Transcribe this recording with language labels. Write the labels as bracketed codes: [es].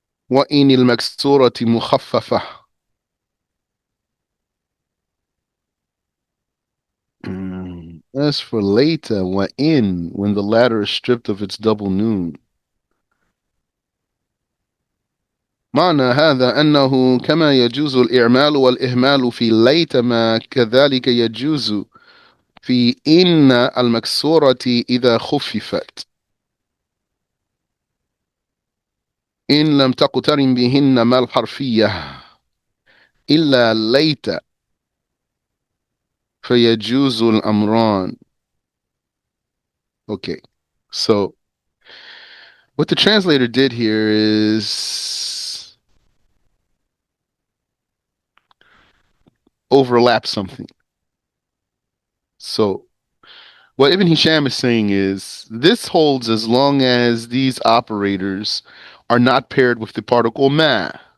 [ar] وإن المكسورة مخففة. [en] As for later, [ar] وإن, [en] when the latter is stripped of its double noon. [ar] معنى هذا أنه كما يجوز الإعمال والإهمال في ليتما كذلك يجوز في إن المكسورة إذا خففت. إن لم تقترن بهن ما الحرفية إلا ليت فيجوز الأمران. [en] Okay, so What the translator did here is overlap something. So what Ibn Hisham is saying is this holds as long as these operators are not paired with the particle ma.